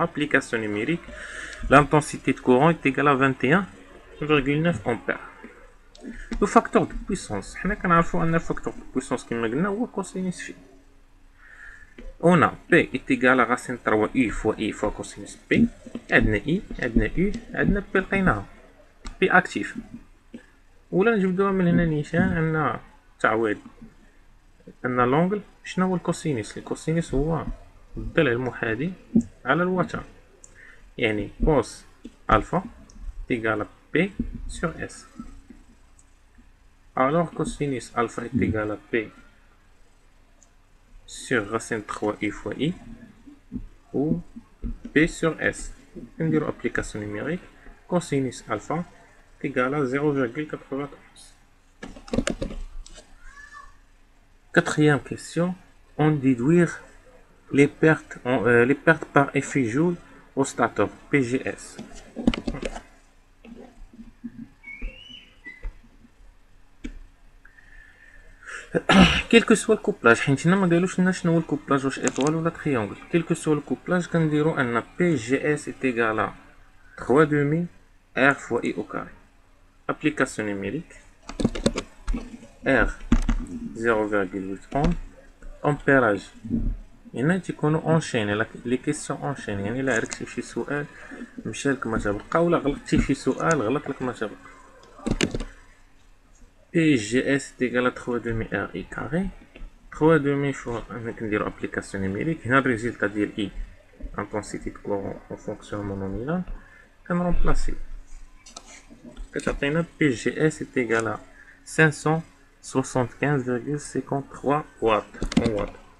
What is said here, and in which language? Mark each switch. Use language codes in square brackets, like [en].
[fr] Application numérique, l'intensité de courant est égale à 21,9 ampères. Le facteur de puissance, on a un facteur de puissance qui est cosinus phi. On a P est égal à racine 3 U fois I fois cosinus P. [ar] عندنا I, عندنا U, عندنا P لقيناها P actif. ولا نجبدوها من هنا نيشان عندنا تعويض. عندنا لونغل، شنو هو الكوسينوس؟ الكوسينوس هو الضلع المحاذي على الوتر، يعني كوس الفا [fr] égal à P sur S. Alors cosinus alpha est égal à P sur racine 3i fois i ou P sur S. On dirait application numérique. Cosinus alpha est égal à 0,91. Quatrième question. On déduire les pertes par effet Joule au stator PGS. Quel que soit le couplage, [ar] حيت هنا ما قالوش لنا شنو هو الكوبلاج، واش ايطوال ولا تريونغل. [fr] quel que soit le couplage [ar] كنديرو ان [fr] PGS est égal à 3 demi R fois I au carré. Application numérique. R 0,8 ohm. Ampérage. [ar] هنا تيكونوا اونشيني لي كيسيون اونشيني، يعني الا عرفتي فشي سؤال مشالك ما تبقى، ولا غلطتي في سؤال غلط لك ما تبقى. [fr] PGS est égal à 3 demi RI carré. 3 demi fois [ar] أنا كنديرو [fr] application numérique. [ar] هنا الريزلتا ديال [fr] I intensité de courant en fonctionnement nominal [ar] كنرمبلاسي كتعطينا [fr] PGS est égal à 575,53 watts en watts.